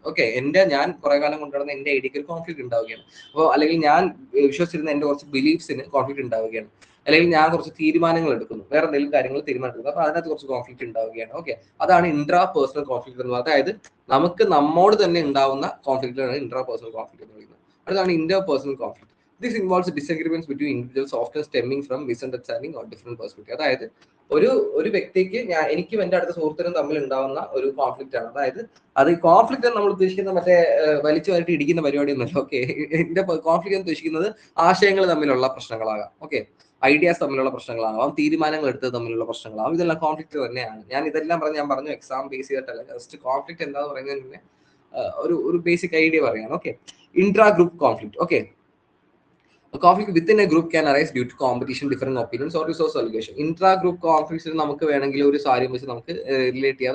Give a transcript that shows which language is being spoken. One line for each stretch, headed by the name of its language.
Malayalam: Okay, ഞാൻ കുറെ കാലം കൊണ്ടുവരുന്ന എന്റെ ഐഡിയക്ക് ഒരു കോൺഫ്ലിക്ട് ഉണ്ടാവുകയാണ്. അപ്പോൾ അല്ലെങ്കിൽ ഞാൻ വിശ്വസിച്ചിരുന്ന എന്റെ കുറച്ച് ബിലീഫ്സിന് കോൺഫ്ലിക്ട് ഉണ്ടാവുകയാണ്. അല്ലെങ്കിൽ ഞാൻ കുറച്ച് തീരുമാനങ്ങൾ എടുക്കുന്നു, വേറെ എന്തെങ്കിലും കാര്യങ്ങൾ തീരുമാനമെടുക്കുന്നു, അപ്പൊ അതിനകത്ത് കുറച്ച് കോൺഫ്ലിക്ട് ഉണ്ടാവുകയാണ്. ഓക്കെ, അതാണ് ഇൻട്രാ പേഴ്സണൽ കോൺഫ്ലിക്ട് എന്ന് പറയുന്നത്. അതായത് നമുക്ക് നമ്മോട് തന്നെ ഉണ്ടാവുന്ന കോൺഫ്ലിക്റ്റാണ് ഇൻട്രാ പേഴ്സണൽ കോൺഫ്ലിക്ട് എന്ന് പറയുന്നത്. അതാണ് Inter personal conflict.
English: This involves disagreements between individuals, often stemming from misunderstanding or different perspective.
Malayalam: അതായത് ഒരു വ്യക്തിക്ക് എനിക്കും എന്റെ അടുത്ത സുഹൃത്തിനും തമ്മിൽ ഉണ്ടാവുന്ന ഒരു കോൺഫ്ലിക്റ്റ് ആണ്. അതായത് അത് കോൺഫ്ലിക്റ്റ് നമ്മൾ ഉദ്ദേശിക്കുന്ന മറ്റേ വലിച്ചു വാരിട്ട് ഇടിക്കുന്ന പരിപാടിയൊന്നുമല്ല. ഓക്കെ, എന്റെ കോൺഫ്ലിക്റ്റ് എന്ന് ഉദ്ദേശിക്കുന്നത് ആശയങ്ങൾ തമ്മിലുള്ള പ്രശ്നങ്ങളാകാം. ഓക്കെ, ഐഡിയാസ് തമ്മിലുള്ള പ്രശ്നങ്ങളാകാം, തീരുമാനങ്ങൾ എടുത്തത് തമ്മിലുള്ള പ്രശ്നങ്ങളാകും. ഇതെല്ലാം കോൺഫ്ലിക്റ്റ് തന്നെയാണ്. ഞാൻ ഇതെല്ലാം ഞാൻ പറഞ്ഞു എക്സാം ബേസ് ചെയ്തിട്ടല്ല, ജസ്റ്റ് കോൺഫ്ലിക്റ്റ് എന്താന്ന് പറയുന്നതിന് മുന്നേ ഒരു ബേസിക് ഐഡിയ പറയാണ്.
English: Okay, intra group conflict. Okay, a conflict within a group can arise due to competition, different opinions or resource allocation.
Malayalam: Intra group conflicts നമുക്ക് വേണമെങ്കിൽ ഒരു സാര്യം വെച്ച് നമുക്ക് റിലേറ്റ് ചെയ്യാം.